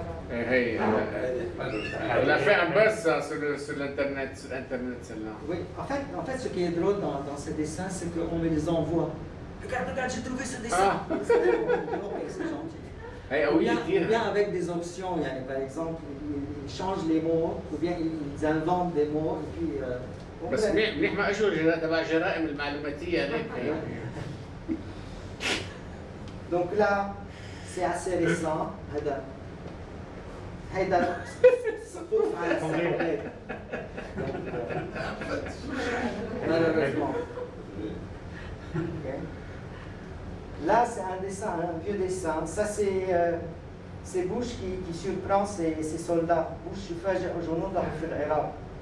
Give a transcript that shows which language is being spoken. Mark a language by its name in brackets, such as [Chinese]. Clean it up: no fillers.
[French] Hey, on a fait un buzz ça, sur l'internet, celle-là. Oui, en fait, ce qui est drôle dans ces dessins, c'est qu'on me les envoie. regarde, j'ai trouvé ce dessin. Ah. Ok, c'est gentil. Eh, Ou oui, bien avec des options, yani, par exemple, ils changent les mots, ou bien ils inventent des mots, et puis... [Arabic] بس منيح ما اجوا تبع الجرائم المعلوماتيه هذيك. [French] Donc là, c'est assez récent. [Arabic] هيدا سقوف على السحابات. [French] Malheureusement. Okay. Là, c'est un dessin, un vieux dessin. Ça, c'est Bush qui surprend ses soldats. [Arabic] Bush يفاجئ جنوده في العراق.